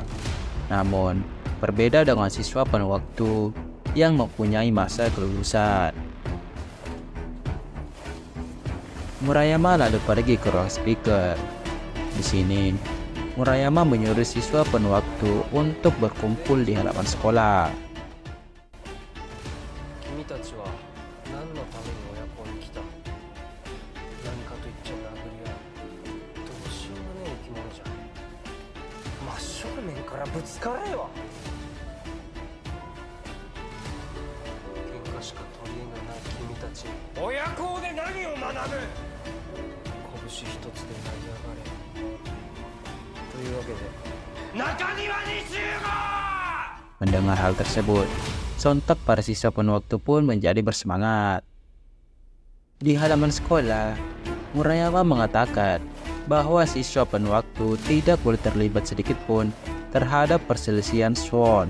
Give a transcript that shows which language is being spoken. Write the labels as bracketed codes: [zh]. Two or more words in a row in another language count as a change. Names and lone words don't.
[id] Namun, berbeda dengan siswa penuh waktu yang mempunyai masa kelulusan. Murayama lalu pergi ke ruang speaker. Di sini, Murayama menyuruh siswa penuh waktu untuk berkumpul di halaman sekolah. [ja] 君たちは何のために親子に来た？何かと言っちゃ殴り合う。どうしようもねえ生き物じゃん。真正面からぶつかれよ。喧嘩しか取り柄がない君たち。親子で何を学ぶ？拳一つで成り上がれ。というわけで、中庭に集合！ [id] Mendengar hal tersebut, sontak para siswa penuh waktu pun menjadi bersemangat. Di halaman sekolah, Murayama mengatakan bahwa siswa penuh waktu tidak boleh terlibat sedikit pun terhadap perselisihan Swan.